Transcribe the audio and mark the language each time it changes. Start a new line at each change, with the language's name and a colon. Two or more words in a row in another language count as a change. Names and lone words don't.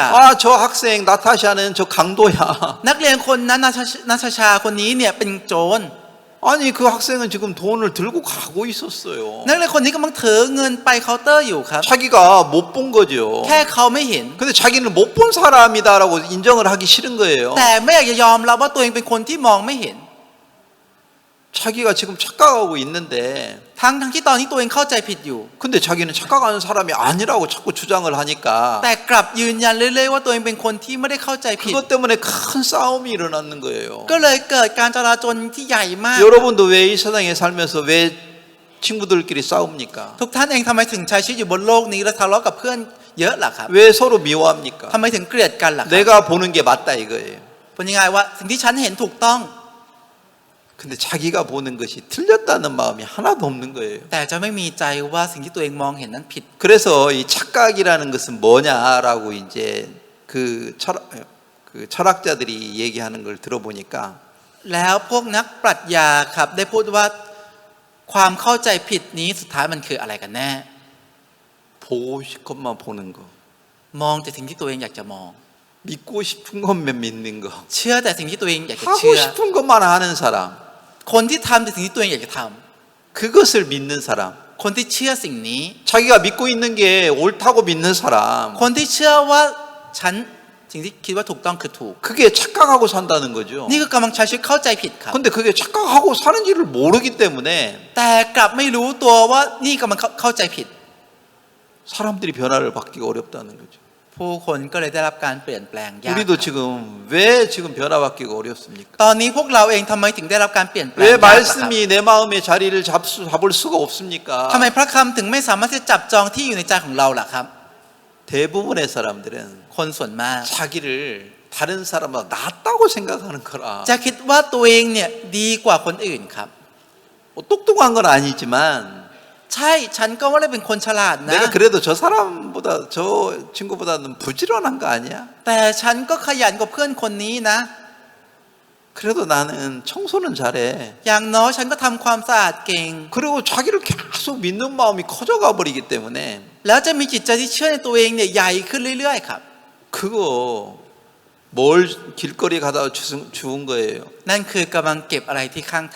Korean: 저 학생 나타샤는 저 강도야.
Thai: นักเรียนคนนั้นนาชชาคนนี้เนี่ยเป็นโจร
Korean: 아니 그 학생은 지금 돈을 들고 가고 있었어요.
Thai: นักเรียนคนนี้กำลังถือเงินไปเคาน์เตอร์อยู่ครับ
Korean: 자기가 못 본 거죠.
Thai: แค่เขาไม่เห็น
Korean: 근데 자기는 못 본 사람이다라고 인정을 하기 싫은 거예요.
Thai: แต่ไม่อยากจะยอมรับว่าตัวเองเป็นคนที่มองไม่เห็น
Korean: 자기가 지금 착각하고 있는데
Thai: ทั้งที่ตอนนี้ตัวเองเข้าใจผิดอยู่
Korean: 근데 자기는 착각하는 사람이 아니라고 자꾸 주장을 하니까
Thai: แต่กลับยืนยันเรื่อยๆว่าตัวเองเป็นคนที่ไม่ได้เข้าใจผิด
Korean: 그것 때문에 큰 싸움이 일어나는 거예요.
Thai: ก็เลยเกิดการจลาจลที่ใหญ่มาก
Korean: 여러분도 왜 이 세상에 살면서 왜 친구들끼리 싸웁니까?
Thai: ทุกท่านเองทำไมถึงใช้ชีวิตอยู่บนโลกนี้และทะเลาะกับเพื่อนเยอะล่ะครับ
Korean: 왜 서로 미워합니까?
Thai: ทำไมถึงเกลียดกันล่ะครับ
Korean: 내가 보는 게 맞다 이거예요.
Thai: เป็นยังไงว่าสิ่งที่ฉันเห็นถูกต้อง
Korean: 근데 자기가 보는 것이 틀렸다는 마음이 하나도 없는 거예요.
Thai: แต่จะไม่มีใจว่าสิ่งที่ตัวเองมองเห็นนั้นผิด
Korean: 그래서 이 착각이라는 것은 뭐냐라고 이제 그 철학자들이 얘기하는 걸 들어보니까
Thai: แล้วพวกนักปรัชญาครับได้พูดว่าความเข้าใจผิดนี้สุดท้ายมันคืออะไรกันแน่
Korean: 보고 싶은 것만 보는 거,
Thai: มองแต่สิ่งที่ตัวเองอยากจะมอง
Korean: 믿고 싶은 것만 믿는 거,
Thai: เชื่อแต่สิ่งที่ตัวเองอยากจะ
Korean: 하고
Thai: เชื่อ
Korean: 싶은 것만 하는 사람,
Thai: คนที่ทำแต่สิ่งที่ตัวเองอยากจะท
Korean: 그것을 믿는 사람,
Thai: ำคนที่เชื่อสิ่งนี้
Korean: 자기가 믿고 있는 게 옳다고 믿는 사람,
Thai: คนที่เชื่อว่าฉันสิ่งที่คิดว่าถูกต้องคือถูก
Korean: 그게 착각하고 산다는 거죠.
Thai: นี่คือกำลังใช้ชีวิตเข้าใจผิดครับ
Korean: 근데 그게 착각하고 사는지를 모르기 때문에
Thai: แต่กลับไม่รู้ตัวว่านี่กำลังเข้าใจผิด
Korean: 사람들이 변화를 받기가 어렵다는 거죠.
Thai: ผู้คนก็เลยได้รับการเปลี่ยนแปลงยาก
Korean: 우리도 지금 왜 지금 변화받기가 어렵습니까?
Thai: ตอนนี้พวกเราเองทำไมถึงได้รับการเปลี่ยนแปลง
Korean: 왜
Thai: ยากล่ะครับ
Korean: 말씀이 내 마음의 자리를 잡을 수가 없습니까?
Thai: ทำไมพระคำถึงไม่สามารถที่จะจับจองที่อยู่ในใจของเราล่ะครับ
Korean: 대부분의 사람들은
Thai: คนส่วนมาก
Korean: 자기를 다른 사람보다 낫다고 생각하는 거라.
Thai: จะคิดว่าตัวเองเนี่ยดีกว่าคนอื่นครับ
Korean: 뭐 똑똑한 건 아니지만
Thai: ใช่ฉันก็ไม่ได้เป็นคนฉลาดนะ
Korean: 내가 그래도 저 사람보다 저 친구보다는 부지런한 거 아니야?
Thai: แต่ฉันก็ขยันกว่าเพื่อนคนนี้นะ
Korean: 그래도 나는 청소는 잘해.
Thai: อย่างน้อยฉันก็ทำความสะอาดเก่ง
Korean: 그리고 자기를 계속 믿는 마음이 커져가 버리기 때문에
Thai: แล้วจะมีจิตใจที่เชื่อในตัวเองเนี่ยใหญ่ขึ้นเรื่อยๆครับ
Korean: 그거 뭘 길거리 가다가 주운 거예요.
Thai: นั่นคือกำลังเก็บอะไรที่ข้างทาง